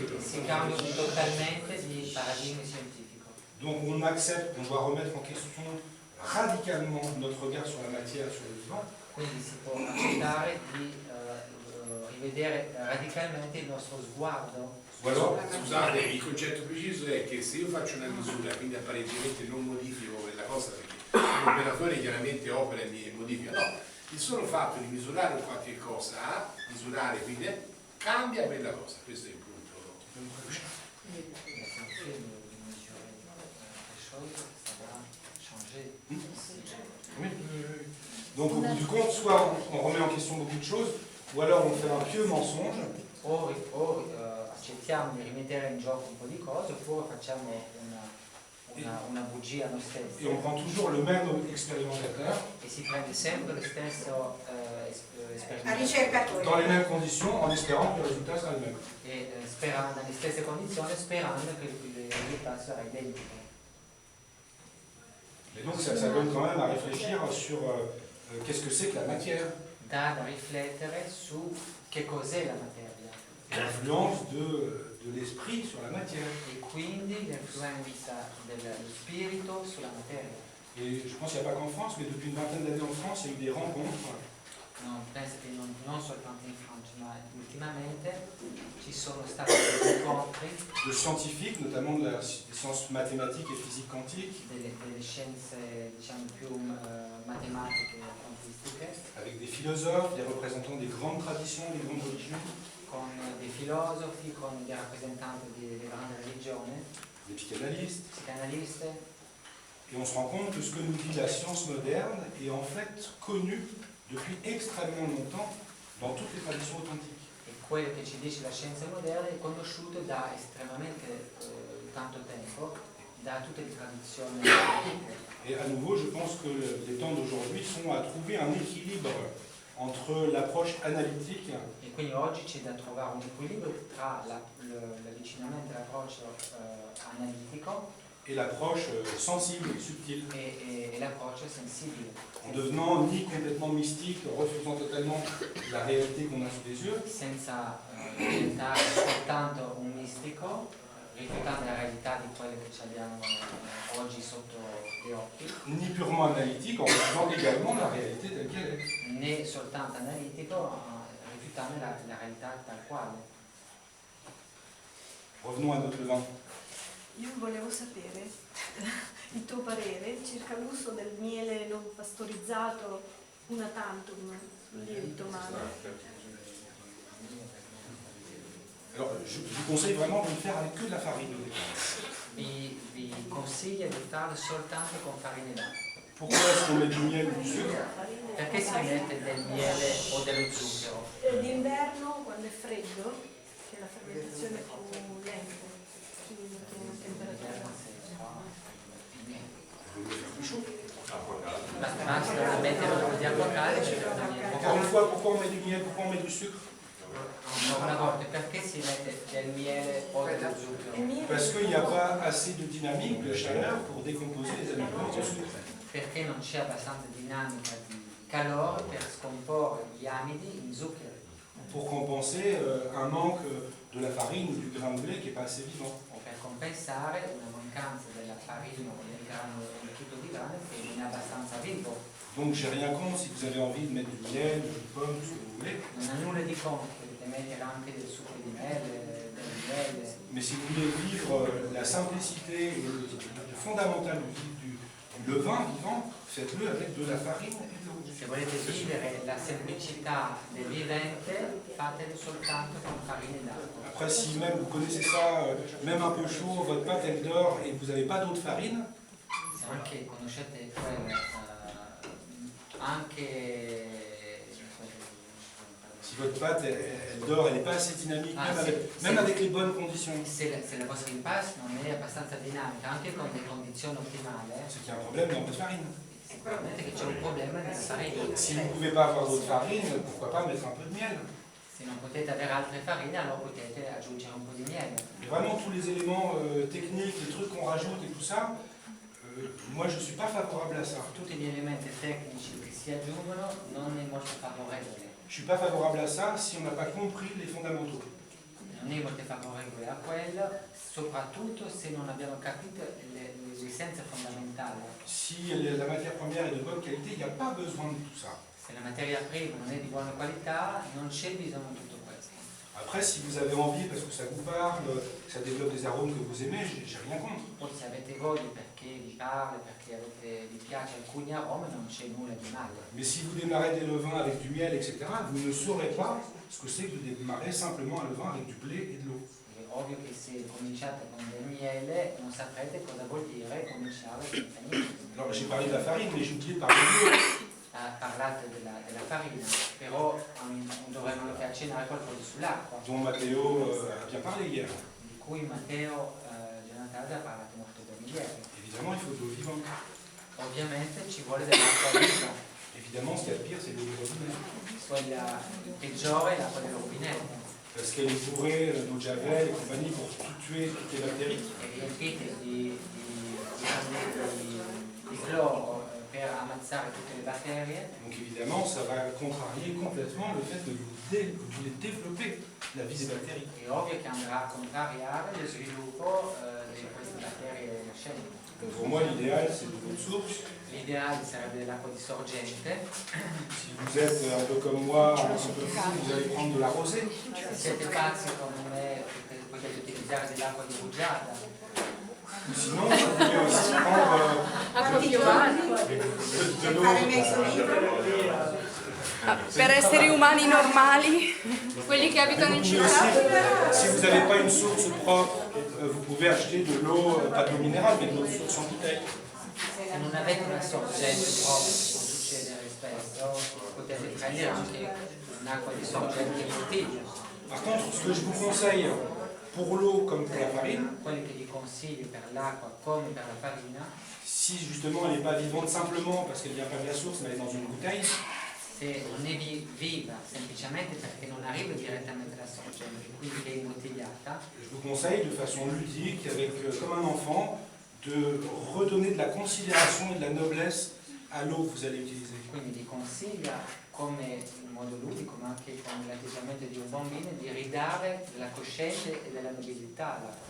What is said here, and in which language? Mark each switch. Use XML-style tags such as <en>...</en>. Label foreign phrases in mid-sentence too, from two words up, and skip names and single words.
<it>si cambia totalmente di paradigma scientifico.</it> <fr>Donc on accepte qu'on doit remettre en question radicalement notre regard sur la matière, sur le vivant.</fr> <it>Quindi si può accettare di rivedere radicalmente il nostro sguardo. Scusate, il concetto preciso è che se io faccio una misura, quindi apparentemente non modifico quella cosa, perché l'operatore chiaramente opera e modifica, no, il solo fatto di misurare un qualche cosa, misurare quindi cambia quella cosa, questo è il punto cruciale.</it> <fr>Donc au bout du compte, soit on remet en question beaucoup de choses, ou alors on fait un pieux mensonge.</fr> <it>O accettiamo di rimettere in gioco un po' di cose, oppure facciamo una bugia a noi stessi.</it> <fr>Et on prend toujours le même expérimentateur.</fr> <it>E si prende sempre lo stesso La ricercatore.</it> <fr>Dans les mêmes conditions, en espérant que le résultat sera le même.</fr> <it>E sperando, nelle stesse condizioni, sperando che il risultato sarà identico.</it> <fr>Et donc ça donne quand même à réfléchir sur qu'est-ce que c'est que la matière.</fr> <it>Da riflettere su che cos'è la materia.</it> <fr>L'influence de l'esprit sur la matière.</fr> <it>E quindi l'influenza dello spirito sulla materia.</it> <fr>Et je pense qu'il n'y a pas qu'en France, mais depuis une vingtaine d'années en France, il y a eu des rencontres.</fr> <it>Non, penso che non soltanto in Francia, ma ultimamente ci sono stati degli incontri</it> <fr>De scientifiques, notamment des sciences mathématiques et physique quantique,</fr> <it>delle scienze diciamo più matematiche e quantistiche,</it> <fr>avec des philosophes, des représentants des grandes traditions, des grandes religions,</fr> <it>con dei filosofi, con dei rappresentanti delle grandi religioni,</it> <fr>des psychanalystes.</fr> <it>psicanaliste,</it> <fr>Et on se rend compte que ce que nous dit la science moderne est en fait connu depuis extrêmement longtemps dans toutes les traditions authentiques.</fr> <it>e quello che ci dice la scienza moderna è conosciuto da estremamente tanto tempo da tutte le tradizioni antiche.</it> <fr>Et à nouveau, je pense que les temps d'aujourd'hui sont à trouver un équilibre entre l'approche analytique</fr> <it>E quindi oggi c'è da trovare un equilibrio tra l'avvicinamento all'approccio analitico</it> <fr>et l'approche sensible, subtile,</fr> <it>e l'approccio sensibile,</it> <fr>en devenant ni complètement mystique, refusant totalement la réalité qu'on a sous les yeux,</fr> <it>senza diventare soltanto un mistico, rifiutando la realtà di quello che ci abbiamo oggi sotto gli occhi,</it> <fr>ni purement analytique, en refusant également la réalité telle qu'elle est.</fr> <it>né soltanto analitico, rifiutando la realtà tal quale.</it> <fr>Revenons à notre vin.</fr> <it>Io volevo sapere il tuo parere circa l'uso del miele non pastorizzato una tantum sul lievito male.</it> <fr>Alors, je vous conseille vraiment de le faire avec que de la farine au départ.</fr> <it>Vi consiglio di farlo soltanto con farina d'acqua.</it> <fr>Pourquoi est-ce qu'on met du miel ou du sucre?</fr> <it>Perché si mette del miele o dello zucchero? D'inverno, quando è freddo, che la fermentazione è più lenta, più temperatura. Basta mettere un po' di acqua calda e ci mette il miele.</it> <fr>Encore une fois, pourquoi on met du miel, pourquoi on met du sucre?</fr> <it>Una volta, perché si mette del miele o dello zucchero?</it> <fr>Parce qu'il n'y a pas assez de dynamique, de chaleur pour décomposer les aliments en sucre.</fr> <it>Perché non c'è abbastanza dinamica di calore per scomporre gli amidi in zucchero,</it> <fr>Pour compenser un manque de la farine ou du grain de blé qui n'est pas assez vivant.</fr> <it>o per compensare una mancanza della farina o del grano, del tutto di grano che non è abbastanza vivo.</it> <fr>Donc j'ai rien contre si vous avez envie de mettre du miel, du pomme, tout ce que vous voulez.</fr> <it>Non ha nulla di contro, potete mettere anche del succo di mele, del miele.</it> <fr>Mais si vous voulez vivre la simplicité et le fondamental du levain vivant, faites-le avec de la farine et de l'eau.</fr> <it>Se volete vivere la semplicità del vivente, fatelo soltanto con farina d'acqua.</it> <fr>Après, si même vous connaissez ça, même un peu chaud, votre pâte elle dort et que vous n'avez pas d'eau de farine,</fr> <it>Se anche conoscete quello, anche</it> <fr>si votre pâte elle dort, elle n'est pas assez dynamique, Ah, même avec les bonnes conditions,</fr> <it>se la vostra impasto non è abbastanza dinamica, anche con le condizioni ottimali,</it> <fr>c'est qu'il y a un problème dans votre farine.</fr> <it>sicuramente che c'è un problema nella farina.</it> <fr>Si vous ne pouvez pas avoir d'eau de farine, pourquoi pas mettre un peu de miel?</fr> <it>Se non potete avere altre farine, allora potete aggiungere un po' di miele.</it> <fr>Et vraiment tous les éléments techniques, les trucs qu'on rajoute et tout ça, moi je ne suis pas favorable à ça.</fr> <it>Tutti gli elementi tecnici che si aggiungono non è molto favorevole.</it> <fr>Je ne suis pas favorable à ça si on n'a pas compris les fondamentaux.</fr> <it>Non è molto favorevole a quello, soprattutto se non abbiamo capito l'essenza fondamentale.</it> <fr>Si la matière première est de bonne qualité, il n'y a pas besoin de tout ça.</fr> <it>Se la materia prima non è di buona qualità, non c'è bisogno di tutto questo.</it> <fr>Après, si vous avez envie, parce que ça vous parle, que ça développe des arômes que vous aimez, j'ai rien contre.</fr> <it>Poi se avete voglia perché vi parla, perché vi piace alcuni aromi, non c'è nulla di male.</it> <fr>Mais si vous démarrez des levains avec du miel, etc., vous ne saurez pas ce que c'est que de démarrer simplement un levain avec du blé et de l'eau.</fr> <it>È ovvio che se cominciate con del miele non saprete cosa vuol dire cominciare senza niente.</it> <fr>Alors j'ai parlé de la farine, mais j'ai oublié de parler de l'eau.</fr> <it>Ha parlato della farina, però dovremmo accennare qualcosa sull'acqua,</it> <fr>Dont Matteo a bien parlé hier.</fr> <it>di cui Matteo Giannataldi ha parlato molto bene ieri.</it> <fr>Évidemment, il faut de l'eau vivante.</fr> <it>Ovviamente ci vuole dell'acqua viva,</it> <fr>Évidemment, ce qu'il y a de pire, c'est l'eau du robinet.</fr> <it>quella peggiore è l'acqua del rubinetto,</it> <fr>Parce qu'elle est bourrée d'eau de javel et compagnie pour tout tuer toutes les bactéries.</fr> <it>è riempita di cloro per ammazzare tutte le batterie.</it> <fr>Donc évidemment, ça va contrarier complètement le fait de vous développer la vie des bactéries.</fr> <it>È ovvio che andrà a contrariare lo sviluppo di queste batterie nascenti.</it> <fr>Donc pour moi, l'idéal, c'est de l'eau de source.</fr> <it>L'ideale sarebbe dell'acqua di sorgente.</it> <fr>Si vous êtes un peu comme moi, un peu fou, vous allez prendre de la rosée.</fr> <it>Se siete pazzi come me, potete utilizzare dell'acqua di bugiata.</it> <fr>Ou sinon, vous pouvez aussi prendre</fr> <it>Acqua di Giovanni.</it> <fr>de l'eau.</fr> <it>Fare mezzo litro. Per esseri umani normali, quelli che abitano in</it> <fr>Mais</fr> <it>città.</it> <fr>aussi, si vous n'avez pas une source propre, vous pouvez acheter de l'eau, pas de l'eau minérale, mais de l'eau de source en bouteille.</fr> <it>Se non avete una sorgente proprio, che può succedere spesso, potete prendere anche un'acqua di sorgente in bottiglia.</it> <fr>Par contre, ce que je vous conseille pour l'eau comme pour la farine,</fr> <it>Quelli che vi consiglio per l'acqua come per la farina,</it> <fr>si justement elle n'est pas vivante simplement parce qu'elle vient pas de la source, mais elle est dans une bouteille,</fr> <it>se non è viva semplicemente perché non arriva direttamente dalla sorgente, quindi è imbottigliata,</it> <fr>je vous conseille de façon ludique, avec comme un enfant, de redonner de la considération et de la noblesse à l'eau que vous allez utiliser.</fr> <it>quindi vi consiglia come in modo ludico ma anche con l'atteggiamento di un bambino di ridare della coscienza e della nobiltà all'acqua.</it>